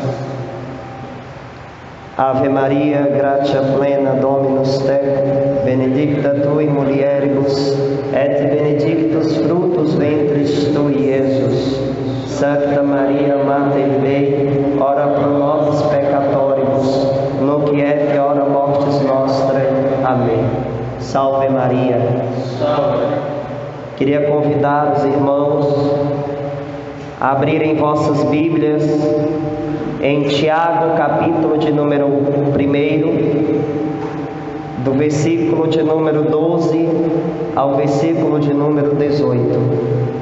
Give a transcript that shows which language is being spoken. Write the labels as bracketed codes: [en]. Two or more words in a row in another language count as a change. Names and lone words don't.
[la] Ave Maria, gratia plena, Dominus tecum, benedicta tui mulieribus, et benedictus fructus ventris tui, Iesus. Sancta Maria, Mater Dei, ora pro nobis peccatoribus, nunc et hora mortis nostrae. [pt] Amém. Salve Maria. Queria convidar os irmãos a abrirem vossas Bíblias em Tiago, capítulo de número 1, do versículo de número 12 ao versículo de número 18.